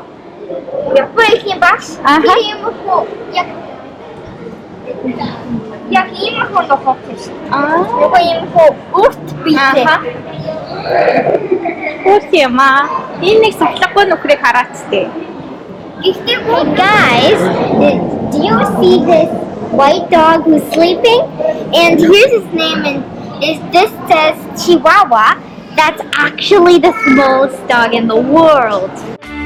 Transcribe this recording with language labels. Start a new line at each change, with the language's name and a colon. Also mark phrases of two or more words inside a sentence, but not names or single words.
Mongolian: Японы багш. Тэр юм уу яг ийм хоног гэж. Нөгөө юм уу урт битэй. Урт юм аа. Энэ нэг сахлахгүй нөхрийг хараач тээ.
English: Hey guys, do you see this white dog who's sleeping? And here's his name, and this says Chihuahua. That's actually the smallest dog in the world.